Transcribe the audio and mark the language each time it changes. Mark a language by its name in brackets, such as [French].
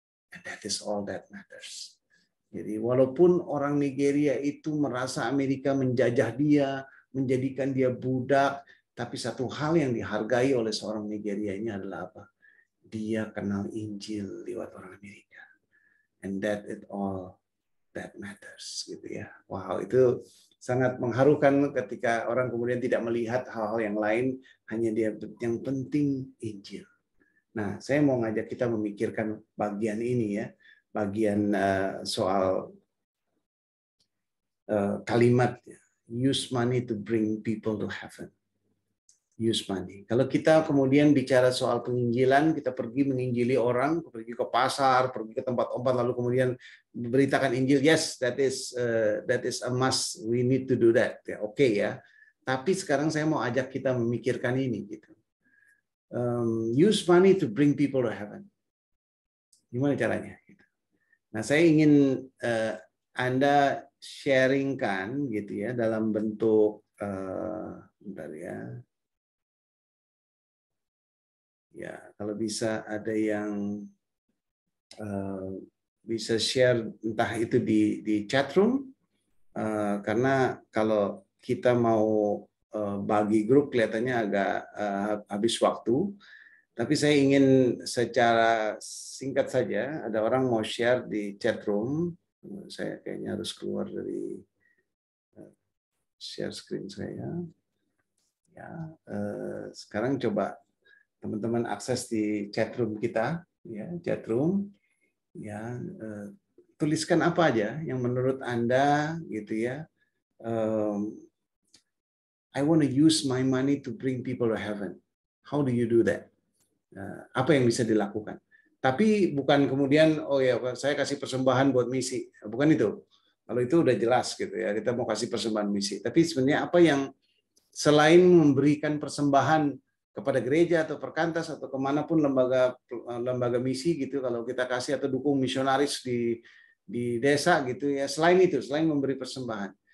[English] And that is all that matters. [Indonesian] Jadi walaupun orang Nigeria itu merasa Amerika menjajah dia, menjadikan dia budak, tapi satu hal yang dihargai oleh seorang Nigeria ini adalah apa? Dia kenal Injil lewat orang Amerika. [English] And that is all that matters [Indonesian] gitu ya. Wow, itu sangat mengharukan ketika orang kemudian tidak melihat hal-hal yang lain, hanya dia yang penting Injil. Nah, saya mau ngajak kita memikirkan bagian ini ya, bagian soal kalimat [English] use money to bring people to heaven. Use money. [Indonesian] Kalau kita kemudian bicara soal penginjilan, kita pergi menginjili orang, pergi ke pasar, pergi ke tempat-tempat, lalu kemudian beritakan Injil. [English] Yes, that is a must. We need to do that. [Indonesian] Ya, oke ya. Tapi sekarang saya mau ajak kita memikirkan ini gitu. [English] Use money to bring people to heaven. [Indonesian] Gimana caranya? Nah, saya ingin Anda sharingkan gitu ya dalam bentuk bentar ya. Ya, kalau bisa ada yang bisa share entah itu di chat room, karena kalau kita mau bagi grup kelihatannya agak habis waktu. Tapi saya ingin secara singkat saja, ada orang mau share di chat room. Saya kayaknya harus keluar dari share screen saya. Ya, sekarang coba teman-teman akses di chat room kita, ya, chat room. Ya, tuliskan apa aja yang menurut Anda gitu ya. [English] I want to use my money to bring people to heaven. How do you do that? [Indonesian] Apa yang bisa dilakukan? Tapi bukan kemudian, oh ya saya kasih persembahan buat misi. Bukan itu. Kalau itu udah jelas gitu ya, kita mau kasih persembahan misi. Tapi sebenarnya apa yang selain memberikan persembahan kepada gereja atau perkantas atau kemanapun lembaga misi gitu, kalau kita kasih atau dukung misionaris di desa gitu ya, selain itu, selain memberi persembahan.